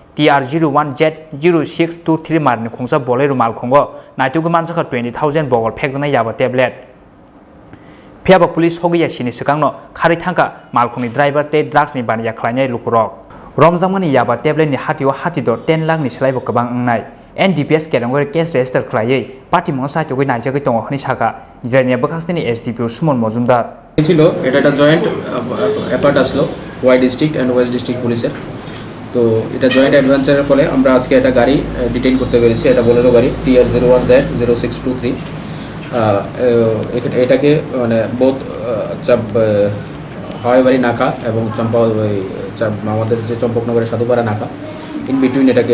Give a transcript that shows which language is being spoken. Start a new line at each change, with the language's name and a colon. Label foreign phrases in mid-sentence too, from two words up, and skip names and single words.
Kok Borok: TR01Z0623 Marni Khungsa Bolero Malkhungo Naitugu Manjakha 20,000 Bokol Pekjana
English: Yaba tablet
Kok Borok: Phiaba Police Hogiya Chini Sakangno Khari Thangka Malkhungni driver te drugs ni baniya khlainai lukurok Romjangmani Yaba tablet ni hatiwa hatido 10 lakh ni slaibo kabang angnai NDPS Kerangor
English: case register
Kok Borok: khlaiye party mongsa togoi naijagoi tongo khani saka jenia bakasni SDPO Sumon Mojumdar
Bangla: ছিল এটা একটা
English: joint effort
Bangla: আসলো
English: Y district and West district
Bangla: পুলিশের তো এটা
English: joint adventure's
Bangla: ফলে আমরা আজকে একটা গাড়ি ডিটেইন করতে পেরেছি এটা বোলেরো গাড়ি TR01Z0623 এটাকে মানে বোথ হাওয়াইবাড়ি নাকা এবং চম্পা আমাদের যে চম্পকনগরের সাধুপাড়া নাকা
English: in between
Bangla: এটাকে